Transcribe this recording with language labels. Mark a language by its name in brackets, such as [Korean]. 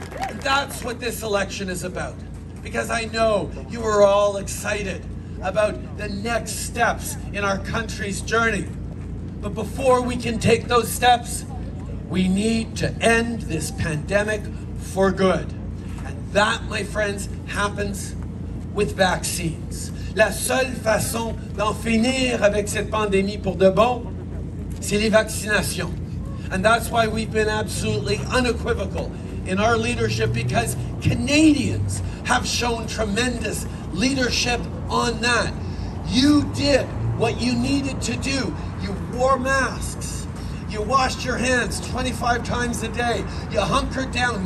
[English] And that's what this election is about. Because I know you are all excited about the next steps in our country's journey. But before we can take those steps, we need to end this pandemic for good. And that, my friends, happens with vaccines. [French] La seule façon d'en finir avec cette pandémie pour de bon, c'est les vaccinations. [English] And that's why we've been absolutely unequivocal in our leadership, because Canadians have shown tremendous leadership on that. You did what you needed to do. You wore masks. You washed your hands 25 times a day. You hunkered down.